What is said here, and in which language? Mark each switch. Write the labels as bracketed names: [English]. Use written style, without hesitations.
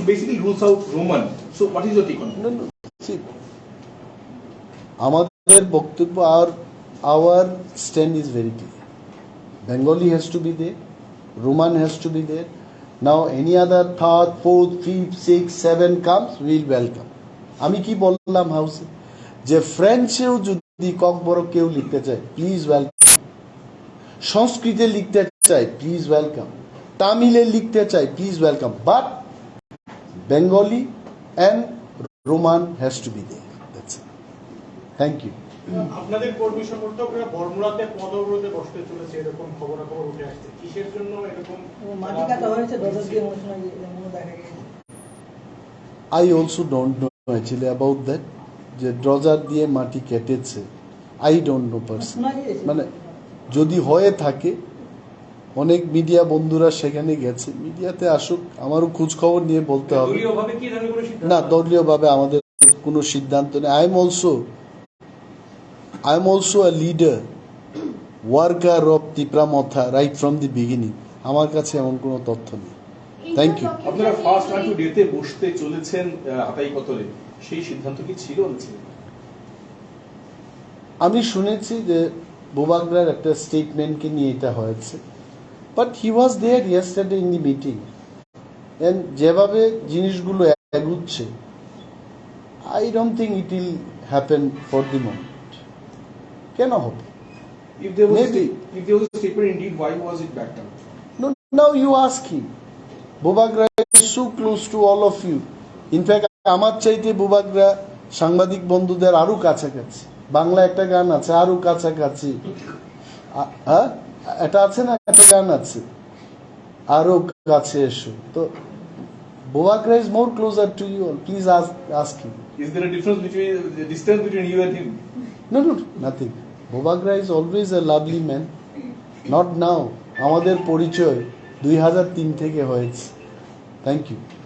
[English] basically rules out Roman. So what is your take on that? no, see, [Bangla] আমাদের বক্তব্য, [English] our stand is very clear. Bengali has to be there, Roman has to be there. Now any other third, fourth, fifth, sixth, seven comes, we will welcome. [Bangla] আমি কি বললাম হাউসে, যে ফ্রেঞ্চেও যদি ককবরক কেউ লিখতে চায়, প্লিজ ওয়েলকাম। সংস্কৃতে লিখতে চায়, প্লিজ ওয়েলকাম। তামিলে লিখতে চায়, please welcome. [English] But Bengali and Roman has to be there. That's it. Thank you. [Bangla] আপনাদের কর্মী সমর্থকরা বর্মুরাতে পদ অবরোধে বসতে চলেছে, এরকম খবরাখবর উঠে আসছে। কিসের জন্য এরকম মাটি কাটা হয়েছে? ডজার দিয়ে অনুষ্ঠানে দেখা গেছে। [English] I also don't know actually about that, [Bangla] যে ড্রজার দিয়ে মাটি কেটেছে। [English] I don't know person, [Bangla] মানে যদি হয়ে থাকে, অনেক মিডিয়া বন্ধুরা সেখানে গেছে, মিডিয়াতে আসুক, আমারও খোঁজ খবর নিয়ে বলতে হবে। দলীয়ভাবে কি ধরনের কোনো সিদ্ধান্ত? না, দলীয়ভাবে আমাদের কোনো সিদ্ধান্ত নেই। [English] I am also a leader, worker of Tripura Motha right from the beginning. [Bangla] আমার কাছে এমন কোনো তথ্য নেই। [English] Thank you. [Bangla] আপনারা ফার্স্ট টু ডেতে বসতে চলেছেন আতাই কতলে, সেই সিদ্ধান্ত কি ছিল না ছিল? আমি শুনেছি যে বোবাগরার একটা স্টেটমেন্টকে নিয়ে এটা হয়েছে, [English] But he was there yesterday in the meeting. And [Bangla] যেভাবে জিনিসগুলো এগুচ্ছে, [English] I don't think it will happen for the moment. [Bangla] কেন হবে? [English] If there was Maybe. if there was a statement indeed, why was it backed up? No, now you ask him. Bobagra is so close to all of you. In fact, [Bangla] আমার চাইতে বোবাগরা সাংবাদিক বন্ধুদের আরো কাছাকাছি। বাংলা একটা গান আছে, আরো কাছাকাছি। হ্যাঁ, এটা আছে না, একটা গান আছে, আরো কাছে এসো। [English] তো Bobagra is more closer to you all. Please ask him. Is there a difference between the distance between you and him? No, nothing. Bobagra is always a lovely man. Not now. [Bangla] আমাদের পরিচয় 2003 থেকে হয়েছে। [English] Thank you.